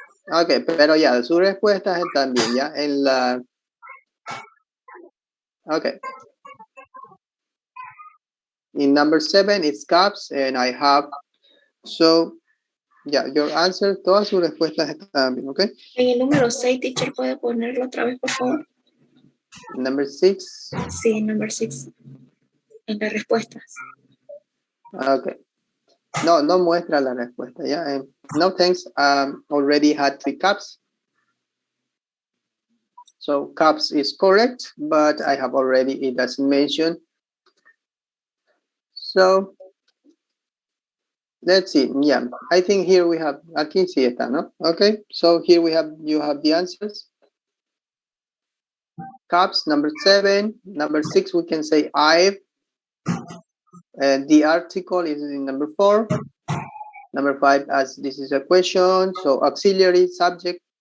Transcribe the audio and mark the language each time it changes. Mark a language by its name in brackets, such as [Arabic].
[Spanish] Okay, pero ya, sus respuestas están bien, ya, en la... [English] Okay. In number 7, it's cups, and I have... So, yeah, your answer, [Spanish] todas sus respuestas están bien, okay? En el número 6, teacher, ¿puede ponerlo otra vez, por favor? [English] Number 6. [Spanish] Sí, [English] number 6. [Spanish] En las respuestas. [English] Okay. [Spanish] No muestra la respuesta, yeah. [English] No thanks, already had 3 cups. So cups is correct, but I have already, it doesn't mention. So let's see, yeah. I think here we have, [Spanish] aquí sí está, ¿no? [English] Okay, so here we have, you have the answers. Cups, number 7. Number 6, we can say I've. And the article is in number 4. Number 5, as this is a question, so auxiliary subject.